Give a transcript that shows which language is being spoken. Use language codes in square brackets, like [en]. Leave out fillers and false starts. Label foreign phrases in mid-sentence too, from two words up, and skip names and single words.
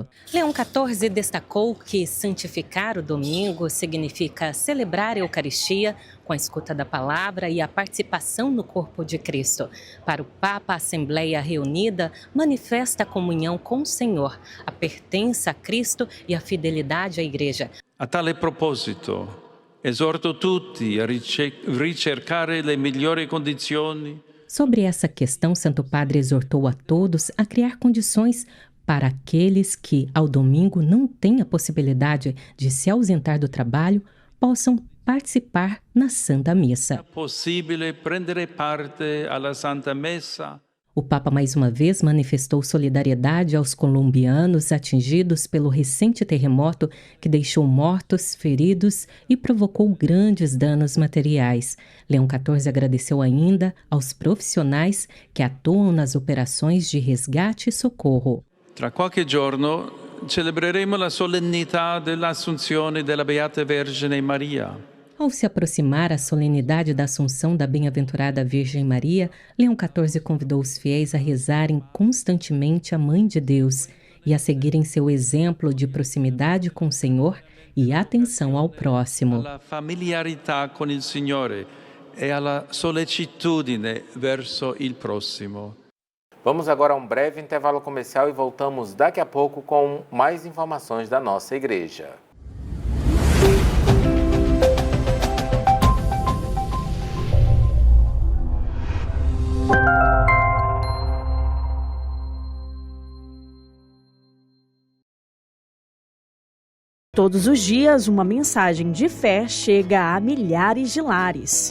[pt] Leão XIV destacou que santificar o domingo significa celebrar a Eucaristia com a escuta da palavra e a participação no corpo de Cristo. Para o Papa, a Assembleia reunida manifesta a comunhão com o Senhor, a pertença a Cristo e a fidelidade à Igreja. [it] A tale proposito, esorto tutti a ricercare le migliori condizioni. [pt] Sobre essa questão, Santo Padre exortou a todos a criar condições para aqueles que, ao domingo, não têm a possibilidade de se ausentar do trabalho, possam participar na Santa Missa. É possível [it] prendere parte alla Santa Messa. [pt] O Papa mais uma vez manifestou solidariedade aos colombianos atingidos pelo recente terremoto que deixou mortos, feridos e provocou grandes danos materiais. Leão XIV agradeceu ainda aos profissionais que atuam nas operações de resgate e socorro. [it] Tra qualche giorno celebreremo la solennità dell'Assunzione della Beata Vergine Maria. [pt] Ao se aproximar a solenidade da Assunção da Bem-aventurada Virgem Maria, Leão XIV convidou os fiéis a rezarem constantemente a Mãe de Deus e a seguirem seu exemplo de proximidade com o Senhor e atenção ao próximo. [it] Alla familiarità con il Signore e alla sollecitudine verso il prossimo. [pt] Vamos agora a um breve intervalo comercial e voltamos daqui a pouco com mais informações da nossa igreja. Todos os dias, uma mensagem de fé chega a milhares de lares.